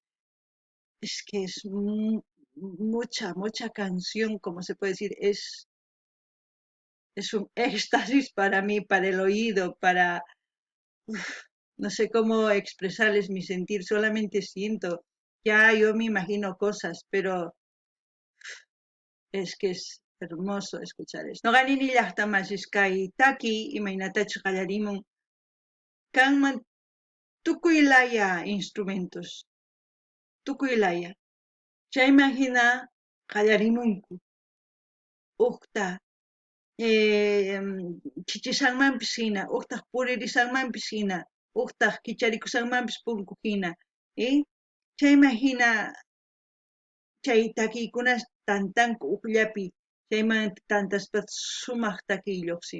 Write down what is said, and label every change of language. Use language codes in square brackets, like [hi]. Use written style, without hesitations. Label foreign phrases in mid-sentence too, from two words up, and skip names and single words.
[es] Es que es mucha canción, como se puede decir, es un éxtasis para mí, para el oído, para, no sé cómo expresarles mi sentir, solamente siento, ya yo me imagino cosas, pero es que es hermoso escuchar esto. [qu] No ganin ni llaqtamas iskay taki imaynatachu qallarimun, kanman tukuylaya instrumentos, tukuylaya. Chayman hina qallarimunku, uqta chichishanmanpis hina, uqtaq puririsanmanpis hina, uqtaq kicharikushanmanpis punku hina, chayman hina chay takiykunas tantanku uqllapi, chayman tantaspa sumaq takiy lluqsin.